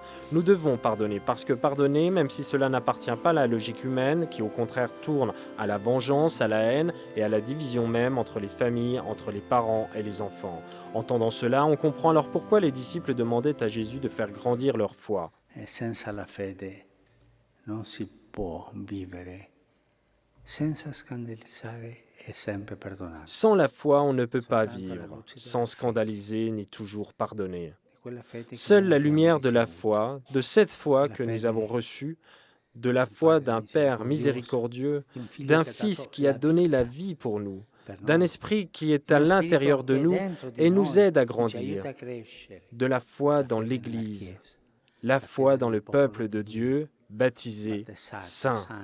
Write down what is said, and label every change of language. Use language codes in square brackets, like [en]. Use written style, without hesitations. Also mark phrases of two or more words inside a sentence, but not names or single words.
[fr] Nous devons pardonner parce que pardonner, même si cela n'appartient pas à la logique humaine, qui au contraire tourne à la vengeance, à la haine et à la division même entre les familles, entre les parents et les enfants. Entendant cela, on comprend alors pourquoi les disciples demandaient à Jésus de faire grandir leur foi. [it] Senza la fede non si può vivere senza scandalizzare e sempre perdonare. [fr] Sans la foi, on ne peut pas vivre, sans scandaliser ni toujours pardonner. Seule la lumière de la foi, de cette foi que nous avons reçue, de la foi d'un Père miséricordieux, d'un Fils qui a donné la vie pour nous, d'un Esprit qui est à l'intérieur de nous et nous aide à grandir, de la foi dans l'Église, la foi dans le peuple de Dieu, baptisé, saint.